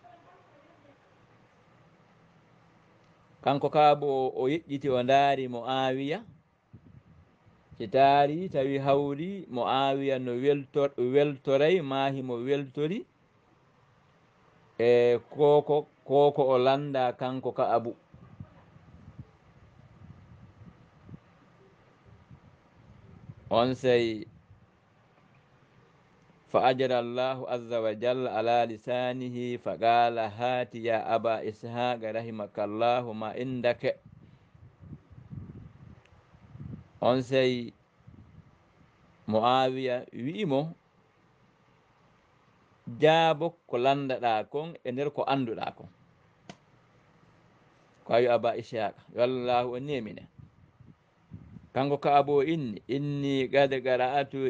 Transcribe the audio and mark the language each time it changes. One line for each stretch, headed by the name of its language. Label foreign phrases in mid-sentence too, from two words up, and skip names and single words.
Fula: kanko ka'abu o yeƴƴiti o ndaari Muawiya si taari tawi hawri Muawiya no weltoray maahi mo weltori e koko o landa kanko Ka'abu on sey
Arabic: فأجرى الله عز وجل على لسانه فقال هات يا أبا إسحاق رحمك الله ما عندك
Fula: on sey Muawiya wi'imo jaabo ko landaɗa kon e nder ko annduɗa kon ko awi
Arabic: أبا إسحاق والله
Fula: o nemine kanko Ka'abu
Arabic: إني قد قرأت